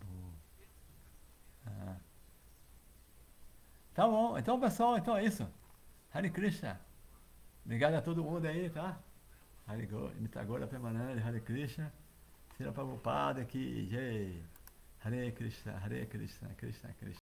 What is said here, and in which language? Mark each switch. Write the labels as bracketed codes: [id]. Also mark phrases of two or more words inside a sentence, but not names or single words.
[pt] Ah. Tá bom, então pessoal, então é isso. [sa] हरे कृष्ण. [pt] Obrigado a todo mundo aí, tá? Mitagora Premanande, [sa] हरे कृष्ण. [pt] Sira Prabhupada, que Jai. [sa] हरे कृष्ण कृष्ण कृष्ण.